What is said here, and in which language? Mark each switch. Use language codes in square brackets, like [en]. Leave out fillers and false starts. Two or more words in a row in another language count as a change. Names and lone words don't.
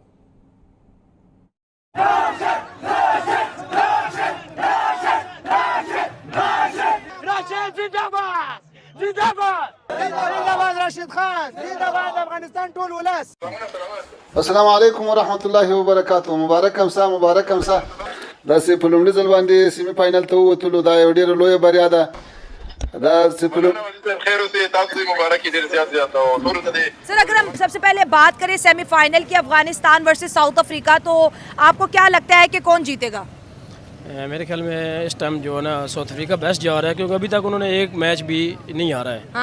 [ur] زندہ باد راشد خان، زندہ باد افغانستان [ps] ټول اولس. [ar] السلام عليكم ورحمة الله وبركاته. [ps] مبارک کمسا مبارک کمسا दاسې په لومړي ځل باندې سیمي فاینل ته ووتلو، دا یو ډېره لویه بریا ده. [ur] سر اگر ہم سب سے پہلے بات کریں سیمی فائنل کی افغانستان ورسز ساؤتھ افریقہ، تو آپ کو کیا لگتا ہے کہ کون جیتے گا? میرے خیال میں اس ٹائم جو ہے نا ساؤتھ افریقہ بیسٹ جا رہا ہے، کیونکہ ابھی تک انہوں نے ایک میچ بھی نہیں ہارا ہے,